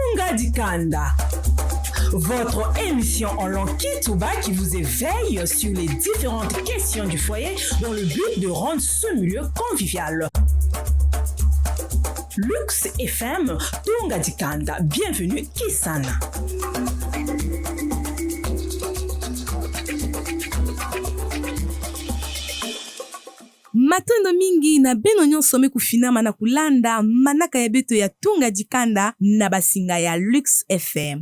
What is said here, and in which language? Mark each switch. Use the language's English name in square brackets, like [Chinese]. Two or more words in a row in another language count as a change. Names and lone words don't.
[French] Tunga Dikanda, votre émission en langue Kitouba qui vous éveille sur les différentes questions du foyer dans le but de rendre ce milieu convivial. Lux FM, Tunga Dikanda, bienvenue Kisana. [Kituba (Democratic Republic of Congo)] Matondo mingi na beno nyonso mekufinama na kulanda manaka ya beto ya Tunga Dikanda na basinga ya Lux FM.